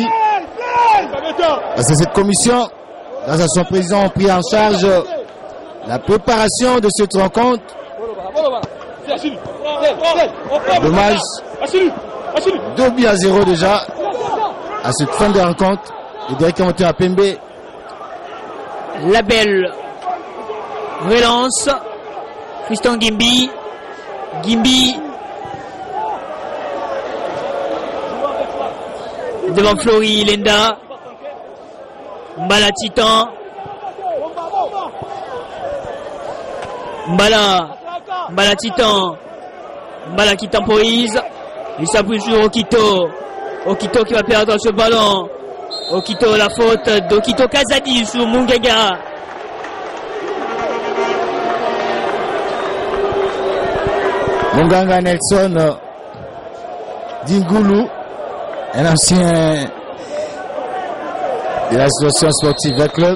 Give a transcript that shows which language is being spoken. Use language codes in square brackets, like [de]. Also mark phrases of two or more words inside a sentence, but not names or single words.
[fr] Parce que cette commission, grâce à son président, a pris en charge la préparation de cette rencontre. Dommage. 2-0 déjà à cette fin de rencontre. Et directement à Pembe. La belle relance. Fiston Gimbi. Gimbi. Devant Flori Lenda. Mbala Titan. Mbala Titan. Mbala qui temporise. Il s'appuie sur Okito. Okito qui va perdre ce ballon. Okito, la faute d'Okito Kazadi sur Munganga. Munganga Nelson Dingoulou, un ancien de l'association sportive club.